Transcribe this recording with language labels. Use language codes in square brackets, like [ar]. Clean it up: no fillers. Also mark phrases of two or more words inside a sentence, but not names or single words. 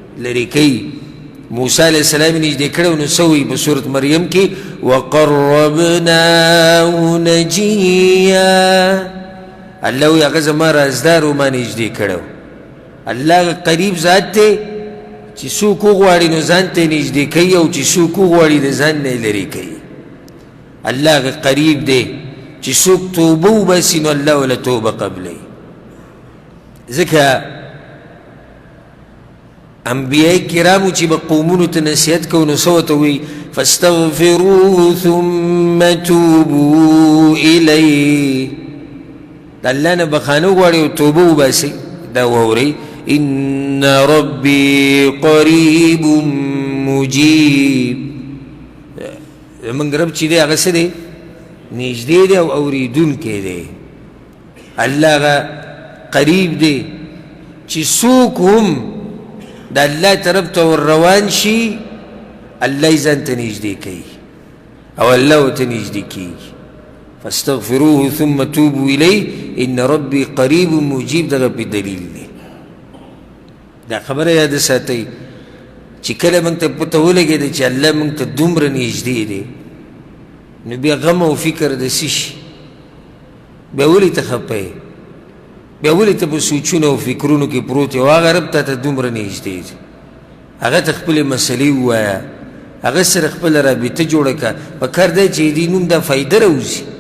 [ps] موسی [ar] علیه السلام [ps] یې نږدې کړی نو څه وایي په سورت مریم کې [ar] وقربناه نجيا [ps] الله وی هغه زما رازدارو ما نږدې کړو الله قریب ذات دی چې څوک وغواړي نو ځان ته نږدې کوي او چې څوک وغواړي د ځان نه لرې کوي الله قریب دی چې څوک توبه وباسي نو الله ولا توبه قبلوي ځکه انبیاء کرامو چې به قومونو ته نصیحت کوو نو څه ورته وایي [ar] فاستغفروه ثم توبوا الیه [ps] د الله نه بخښنه وغواړئ او توبه وباسئ دا واورئ [ar] ان ربي قریب [ps] مجیب زموږ رب چې دی هغه څه دی نږدې دی او اورېدونکی دی الله هغه قریب دی چې څوک هم د الله طرف ته ور روان شي الله یې ځان ته نږدې کوي او الله ورته نږدې کېږي [ar] فاستغفروه ثم توبوا الیه ان ربي قریب مجیب [ps] دغه پې دلیل دی دا خبره یاد ساتئ چې کله موږ ته پته ولګېده چې الله موږ ته دومره نږدې دی نو بیا غم او فکر د څه شي بیا ولې ته خفه یې بیا ولې ته په سوچونو او فکرونو کې پروت یې او هغه رب ته دومره نږدې دی هغه ته خپلې مسلې ووایه هغه سره خپله رابطه جوړه کړه پکار دی چې دې نوم دا فایده راوځي